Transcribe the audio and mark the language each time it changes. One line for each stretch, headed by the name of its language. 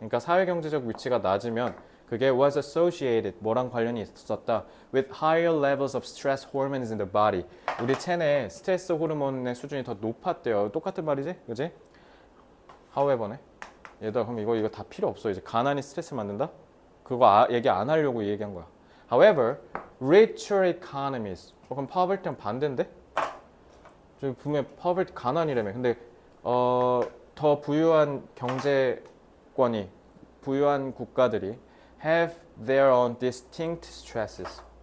Korean: 그러니까 사회경제적 위치가 낮으면 그게
English: was associated,
Korean: 뭐랑 관련이 있었다
English: with higher levels of stress hormones in the body.
Korean: 우리 체내에 스트레스 호르몬의 수준이 더 높았대요. 똑같은 말이지? 그지? however네. 얘들아, 그럼 이거 다 필요 없어. 이제 가난이 스트레스 만든다? 그거 얘기 안 하려고 얘기한 거야.
English: However, richer economies.
Korean: 그럼 poverty는 반대인데? 저기 분명 poverty 가난이라며. 근데 더 부유한 경제권이 부유한 국가들이
English: have their own distinct stresses.